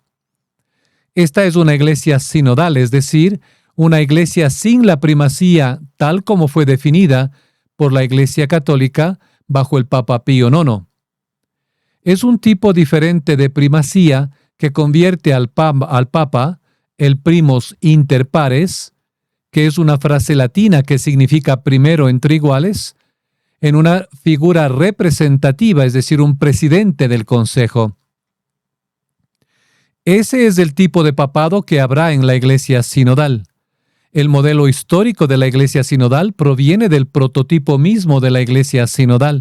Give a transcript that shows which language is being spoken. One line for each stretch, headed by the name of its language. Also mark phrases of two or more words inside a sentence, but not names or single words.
Spanish: Esta es una iglesia sinodal, es decir, una iglesia sin la primacía tal como fue definida por la Iglesia Católica bajo el Papa Pío IX. Es un tipo diferente de primacía que convierte al Papa el
Latin: primus inter pares,
Spanish: que es una frase latina que significa primero entre iguales, en una figura representativa, es decir, un presidente del Consejo. Ese es el tipo de papado que habrá en la Iglesia sinodal. El modelo histórico de la Iglesia sinodal proviene del prototipo mismo de la Iglesia sinodal.